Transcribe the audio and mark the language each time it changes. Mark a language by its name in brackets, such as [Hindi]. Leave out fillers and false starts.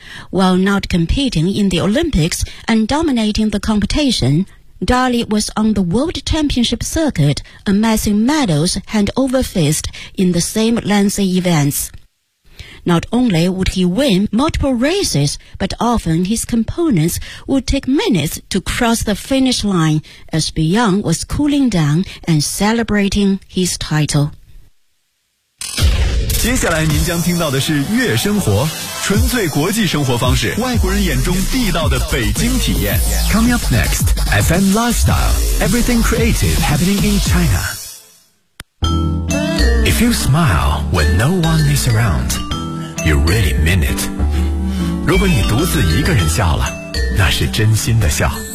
[English] While not competing in the Olympics and dominating the competition, Dahle was on the World Championship circuit amassing medals hand over fist in the same lengthy events. Not only would he win multiple races, but often his components would take minutes to cross the finish line as Beyond was cooling down and celebrating his title. [Chinese] 接下来您将听到的是悦生活，纯粹国际生活方式，外国人眼中地道的北京体验。 [English] Coming up next, FM Lifestyle, Everything Creative Happening in China. If you smile when no one is around, you really mean it. [Chinese] 如果你独自一个人笑了，那是真心的笑。